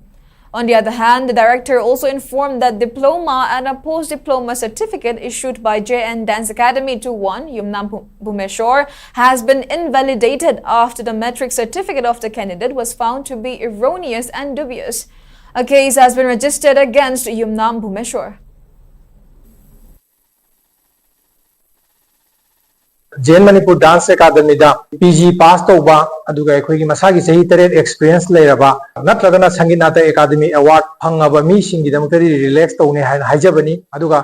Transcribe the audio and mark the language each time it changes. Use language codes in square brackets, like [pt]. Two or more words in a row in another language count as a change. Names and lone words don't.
[en] On the other hand, the director also informed that diploma and a post-diploma certificate issued by JN Dance Academy to one Yumnam Bhumeshwar has been invalidated after the metric certificate of the candidate was found to be erroneous and dubious. A case has been registered against Yumnam Bhumeshwar. [mni] JN Manipur Dance Academy da [en] PG pass [mni] tauba aduga ekhoi gi masagi sahi tare experience leiraba natragana Sangeet Natak Academy award phangaba mi singi damakari relax taune haijabani aduga